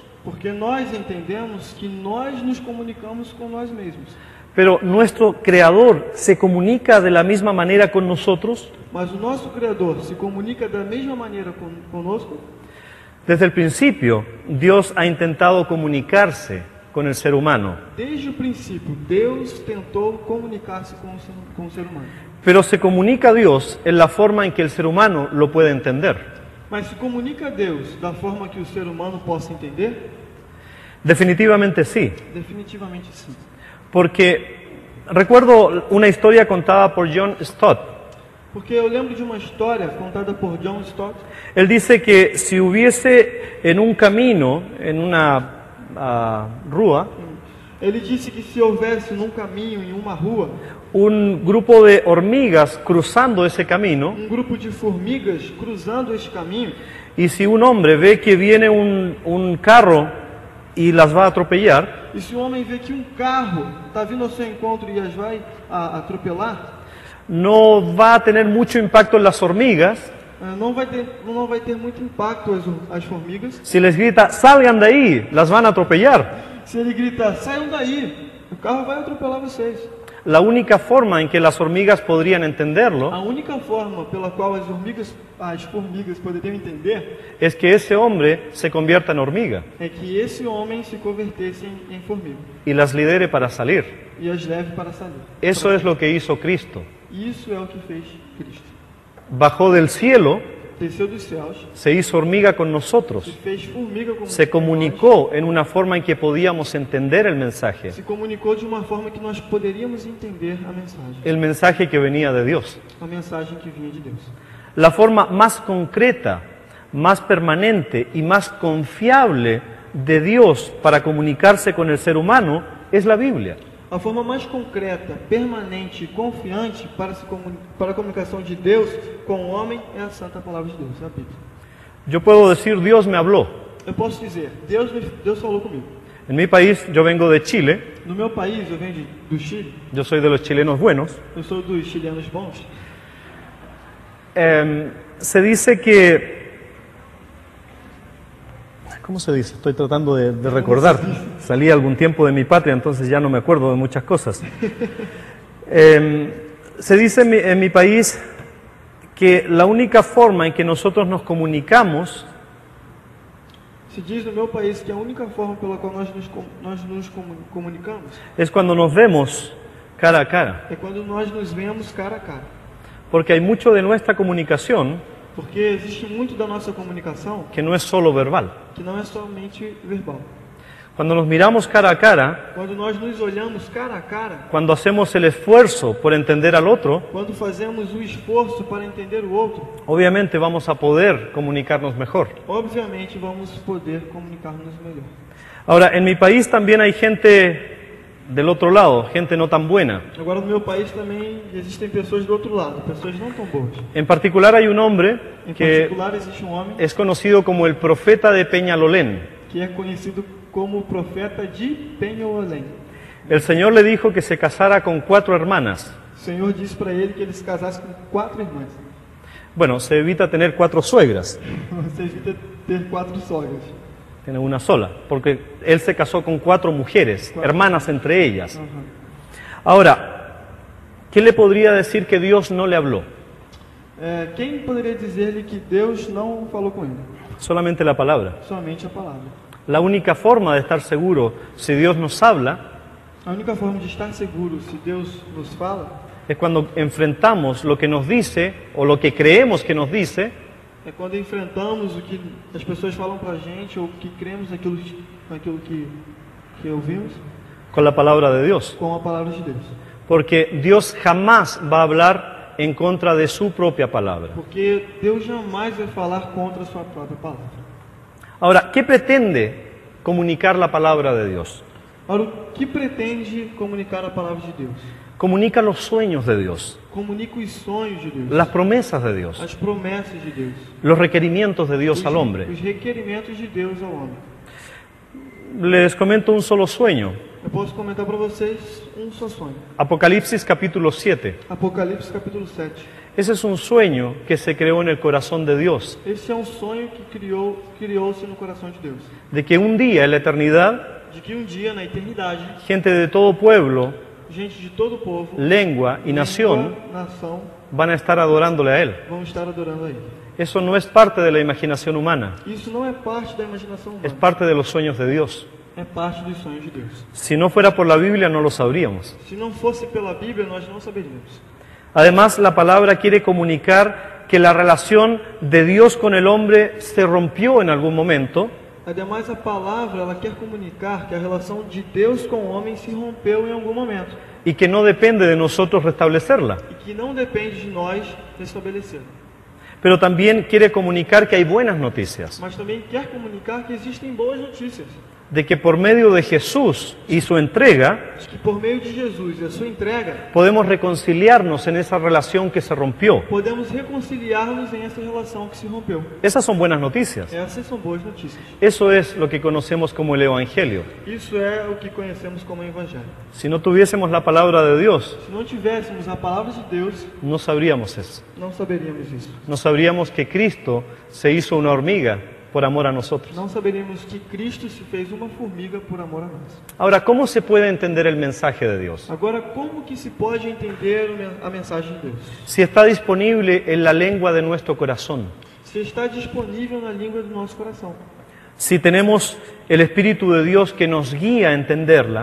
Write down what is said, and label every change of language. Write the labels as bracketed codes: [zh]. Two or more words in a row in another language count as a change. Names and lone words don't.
[pt] Porque nós entendemos que nós nos comunicamos com nós mesmos. [es] pero nuestro Creador se comunica de la misma manera con nosotros. [pt] Mas o nosso Criador se comunica da mesma maneira conosco? [es] Desde el principio, Dios ha intentado comunicarse con el ser humano, [pt] Desde o princípio, Deus tentou comunicar-se com o ser humano. [es] pero se comunica a Dios en la forma en que el ser humano lo puede entender. [pt] Mas se comunica a Deus da forma que o ser humano possa entender? [es] Definitivamente sí, [pt] Definitivamente sim. [es] porque recuerdo una historia contada por John Stott. [pt] Porque eu lembro de uma história contada por John Stott. [es] Él dice que si hubiese en un camino, en una rúa, [pt] Ele disse que se houvesse num caminho, em uma rua, [es] un grupo de hormigas cruzando ese camino, [pt] grupo de formigas cruzando este caminho, [es] y si un hombre ve que viene un carro y las va a atropellar, [pt] e se o homem vê que carro está vindo ao seu encontro e as vai atropelar, [es] no va a tener mucho impacto en las hormigas [pt] não vai ter muito impacto as formigas. [es] si les grita, salgan de ahí, las van a atropellar. [pt] Se ele grita, saiam daí, o carro vai atropelar vocês. [es] La única forma en que las hormigas podrían entenderlo [pt] A única forma pela qual as formigas poderiam entender [es] es que ese hombre se convierta en hormiga [pt] é que esse homem se convertesse em formiga [es] y las lidere para salir. [pt] e as leve para sair. [es] Eso es lo que hizo Cristo. [pt] Isso é o que fez Cristo. [es] Bajó del cielo, [pt] Desceu dos céus, [es] se hizo hormiga con nosotros, [pt] se fez formiga como [es] se comunicó en una forma en que podíamos entender el mensaje, [pt] se comunicou de uma forma que nós poderíamos entender [es] el mensaje que venía de Dios. [pt] a mensagem que vinha de Deus. [es] La forma más concreta, más permanente y más confiable de Dios para comunicarse con el ser humano es la Biblia. [pt] A forma mais concreta, permanente e confiante para a comunicação de Deus com o homem é a Santa Palavra de Deus, a Bíblia. [es] Yo puedo decir, Dios me habló. [pt] Eu posso dizer, Deus falou comigo. [es] En mi país, yo vengo de Chile, [pt] No meu país, eu venho do Chile, [es] yo soy de los chilenos buenos. [pt] eu sou dos chilenos bons. [es] Se dice que... ¿Cómo se dice? Estoy tratando de recordar. Salí algún tiempo de mi patria, entonces ya no me acuerdo de muchas cosas. Se dice en mi país que la única forma en que nosotros nos comunicamos [pt] Se diz no meu país que a única forma pela qual nós nos comunicamos [es] es cuando nos vemos cara a cara. [pt] é quando nós nos vemos cara a cara. [es] Porque hay mucho de nuestra comunicación [pt] Porque existe muito da nossa comunicação [es] que no es solo verbal. [pt] que não é somente verbal. [es] Cuando nos miramos cara a cara, [pt] Quando nós nos olhamos cara a cara, [es] cuando hacemos el esfuerzo por entender al otro, [pt] quando fazemos o esforço para entender o outro, [es] obviamente vamos a poder comunicarnos mejor. [pt] obviamente vamos poder comunicar-nos melhor. [es] Ahora, en mi país también hay gente del otro lado, gente no tan buena. [pt] Agora, no meu país também existem pessoas do outro lado, pessoas não tão boas. [es] En particular hay un hombre [pt] Em que particular, existe um homem [es] es conocido como el profeta de Peñalolén. [pt] que é conhecido como profeta de Penuelém. [es] El Señor le dijo que se casara con 4 hermanas. [pt] O Senhor disse para ele que ele se casasse com 4 irmãs. [es] Bueno, se evita tener 4 suegras, [pt] Você evita ter 4 sogras. [es] tiene una sola, porque él se casó con 4 mujeres, hermanas entre ellas. Uhum. Ahora, ¿qué le podría decir que Dios no le habló? [pt] Quem poderia dizer-lhe que Deus não falou com ele? [es] Solamente la palabra. [pt] Somente a palavra. [es] La única forma de estar seguro si Dios nos habla [pt] A única forma de estar seguro se Deus nos fala [es] es cuando enfrentamos lo que nos dice o lo que creemos que nos dice [pt] é quando enfrentamos o que as pessoas falam para a gente ou que cremos naquilo que ouvimos [es] con la palabra de Dios. [pt] com a palavra de Deus. [es] Porque Dios jamás va a hablar en contra de su propia palabra. [pt] Porque Deus jamais vai falar contra a sua própria palavra. [es] Ahora, ¿qué pretende comunicar la palabra de Dios? [pt] Ora, o que pretende comunicar a palavra de Deus? [es] Comunica los sueños de Dios, [pt] Comunica os sonhos de Deus, [es] las promesas de Dios, [pt] as promessas de Deus, [es] los requerimientos de Dios al hombre. [pt] os requerimentos de Deus ao homem. [es] Les comento un solo sueño. [pt] Eu posso comentar para vocês um só sonho. [es] Apocalipsis capítulo 7. [pt] Apocalipse capítulo 7. [es] Ese es un sueño que se creó en el corazón de Dios, [pt] Esse é um sonho que criou-se no coração de Deus. [es] de que un día en la eternidad, [pt] De que um dia, na eternidade, [es] gente de todo pueblo, [pt] gente de todo o povo, [es] lengua y nación [pt] nação, [es] van a estar adorándole a Él. [pt] vão estar adorando a Ele. [es] Eso no es parte de la imaginación humana, [pt] Isso não é parte da imaginação [es] es [pt] humana, [es] parte de los sueños de Dios. [pt] é parte dos sonhos de Deus. [es] Si no fuera por la Biblia no lo sabríamos. [pt] Se não fosse pela Bíblia, nós não saberíamos. [es] Además, la palabra quiere comunicar que la relación de Dios con el hombre se rompió en algún momento [pt] Ademais, a palavra, ela quer comunicar que a relação de Deus com o homem se rompeu em algum momento [es] y que no depende de nosotros restablecerla. [pt] e que não depende de nós restabelecer. [es] Pero también quiere comunicar que hay buenas noticias, [pt] Mas também quer comunicar que existem boas notícias, [es] de que por medio de Jesús y su entrega [pt] que por meio de Jesus e a sua entrega, [es] podemos reconciliarnos en esa relación que se rompió. [pt] podemos reconciliar-nos em essa relação que se rompeu. [es] Esas son buenas noticias. [pt] Essas são boas notícias. [es] Eso es lo que conocemos como el Evangelio. [pt] Isso é o que conhecemos como Evangelho. [es] Si no tuviésemos la palabra de Dios, [pt] Se não tivéssemos a palavra de Deus, [es] no sabríamos eso. [pt] não saberíamos isso. [es] No sabríamos que Cristo se hizo una hormiga por amor a nosotros. [pt] Não saberíamos que Cristo se fez uma formiga por amor a nós. [es] Ahora, ¿cómo se puede entender el mensaje de Dios? [pt] Agora, como que se pode entender a mensagem de Deus? [es] Si está disponible en la lengua de nuestro corazón, [pt] Se está disponível na língua do nosso coração. [es] si tenemos el Espíritu de Dios que nos guía a entenderla,